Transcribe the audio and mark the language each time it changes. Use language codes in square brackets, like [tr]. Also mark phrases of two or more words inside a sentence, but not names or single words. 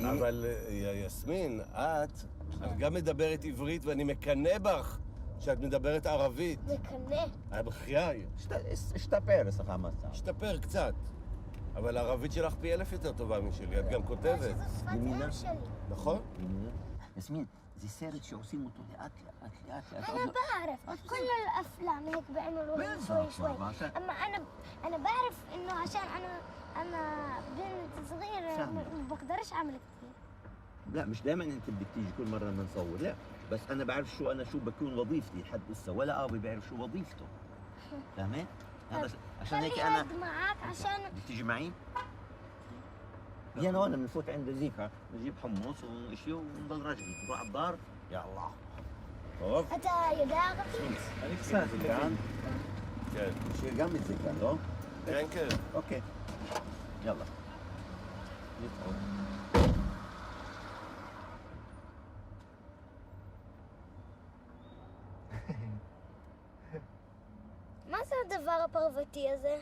[he] אבל יסמין, את גם מדברת עברית ואני מקנא בך שאת מדברת ערבית. מקנא. בחיי. השתפר אצלך המצב. השתפר קצת. אבל הערבית שלך פי 1000 יותר טובה משלי, את גם כותבת. שזו שפת אם שלי. נכון? יסמין, זה סרט שעושים אותו לאט. [ar] أنا بعرف كل الأفلام هيك بيعملوا شوي أما أنا بعرف إنه عشان أنا بنت صغيرة ما بقدرش أعمل كتير. لا مش دايما أنت بدك تيجي كل مرة لما نصور، لا بس انا بعرف شو بكون وظيفتي، حد هسه ولا ابي بيعرف شو وظيفته. فهمت؟ هذا عشان هيك انا خلي معك عشان بدك تيجي معي؟ يلا هون بنفوت عند زيكا نجيب حمص وشيء ونضل راجعين نروح على الدار. يا الله. طب [he] אתה יודע ערבית? אני קצת, زكان כן. שיר גם מזקן, לא? כן, כן. אוקיי. יאללה. נתראות. מה זה הדבר הפרותי הזה?